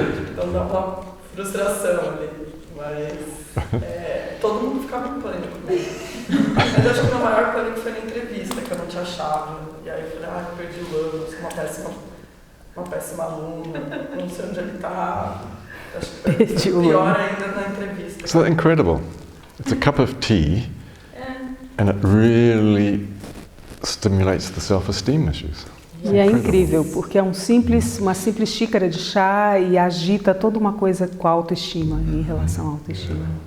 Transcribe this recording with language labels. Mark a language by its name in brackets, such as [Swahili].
[Portuguese] Então dá uma frustração ali, mas todo mundo ficava em pânico. Mas acho que o meu maior pânico foi na entrevista, que eu não te achava. E aí eu falei, perdi o Lama, sou uma péssima aluna, não sei onde ele está. Acho que foi pior ainda na entrevista. [English] It's incredible. It's a cup of tea, and it really stimulates the self-esteem issues. [Portuguese] E é incrível, porque é uma simples xícara de chá e agita toda uma coisa com a autoestima, em relação à autoestima.